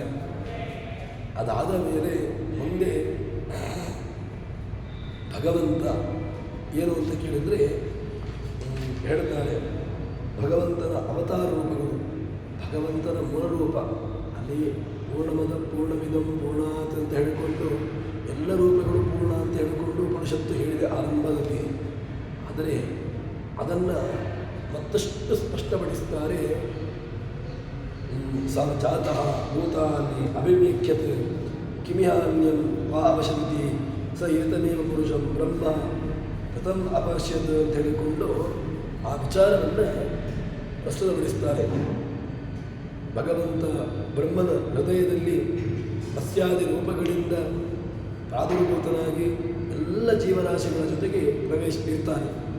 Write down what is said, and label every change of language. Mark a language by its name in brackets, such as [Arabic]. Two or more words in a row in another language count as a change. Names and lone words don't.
[Kannada] ಅದಾದ ಮೇಲೆ ಮುಂದೆ ಭಗವಂತ ಏನು ಅಂತ ಕೇಳಿದರೆ ಹೇಳ್ತಾರೆ, ಭಗವಂತನ ಅವತಾರ ರೂಪಗಳು, ಭಗವಂತನ ಮೂಲರೂಪ. ಅಲ್ಲಿ [Sanskrit] ಪೂರ್ಣಮದ ಪೂರ್ಣಮಿದಂ ಪೂರ್ಣಾತ್ [Kannada] ಅಂತ ಹೇಳಿಕೊಂಡು ಎಲ್ಲ ರೂಪಗಳು ಪೂರ್ಣ ಅಂತ ಹೇಳಿಕೊಂಡು ಉಪನಿಷತ್ತು ಹೇಳಿದೆ ಆರಂಭದಲ್ಲಿ. ಆದರೆ ಅದನ್ನು ಮತ್ತಷ್ಟು ಸ್ಪಷ್ಟಪಡಿಸ್ತಾರೆ. [Sanskrit] ಸ ಜಾತಃ ಭೂತಾನಿ ಅಭಿವ್ಯಕ್ಯತೆ ಕಿಮಿಹಾನ್ಯಂ ವಾ ಅವಶಂತಿ ಸ ಏತಮೇವ ಪುರುಷಂ ಬ್ರಹ್ಮ ಕಥಂ ಅಪಶ್ಯತ್ [Kannada] ಅಂತ ಹೇಳಿಕೊಂಡು ಆ ವಿಚಾರವನ್ನು ಪ್ರಸ್ತುತಪಡಿಸ್ತಾರೆ. ಭಗವಂತ ಬ್ರಹ್ಮನ ಹೃದಯದಲ್ಲಿ ಮತ್ಸ್ಯಾದಿ ರೂಪಗಳಿಂದ ಪ್ರಾದುರ್ಭೂತನಾಗಿ ಎಲ್ಲ ಜೀವರಾಶಿಗಳ ಜೊತೆಗೆ ಪ್ರವೇಶಿಸಿರ್ತಾನೆ.